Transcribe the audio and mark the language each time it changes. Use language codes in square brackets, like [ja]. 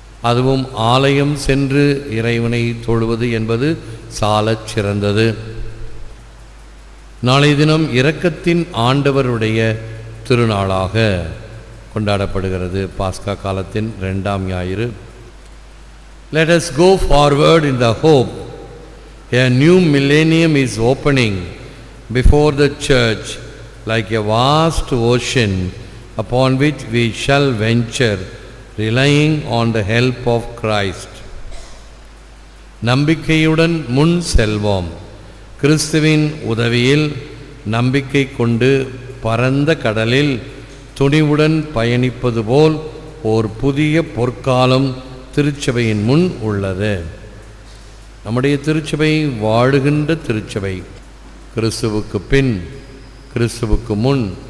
[ta] அதுவும் ஆலயம் சென்று இறைவனை தொழுவது என்பது சாலச் சிறந்தது. நாளை தினம் இரக்கத்தின் ஆண்டவருடைய திருநாளாக கொண்டாடப்படுகிறது. பாஸ்கா காலத்தின் 2ஆம் ஞாயிறு. [en] Let us go forward in the hope. A new millennium is opening before the church like a vast ocean upon which we shall venture, relying on the help of Christ. [ta] நம்பிக்கையுடன் முன் செல்வோம். கிறிஸ்துவின் உதவியில் நம்பிக்கை கொண்டு பரந்த கடலில் துணிவுடன் பயணிப்பது போல் ஓர் புதிய பொற்காலம் திருச்சபையின் முன் உள்ளது. நம்முடைய திருச்சபை வாழுகின்ற திருச்சபை. கிறிஸ்துவுக்கு பின், கிறிஸ்துவுக்கு முன்.